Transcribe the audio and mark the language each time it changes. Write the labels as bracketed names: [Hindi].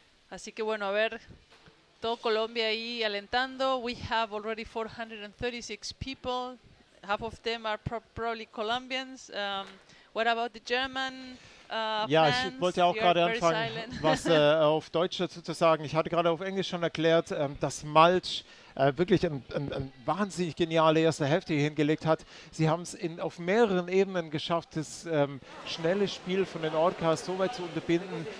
[Spanish] Así que bueno, a ver, todo Colombia ahí alentando. [English] We have already 436 people. Half of them are probably Colombians. What about the German [German] ja, [English] fans? [German] Ich wollte auch gerade anfangen, was auf Deutsch dazu zu sagen. Ich hatte gerade auf Englisch schon erklärt, dass Malsch wirklich eine wahnsinnig geniale erste Hälfte hier hingelegt hat. Sie haben es auf mehreren Ebenen geschafft, das schnelle Spiel von den Orcas so weit zu unterbinden.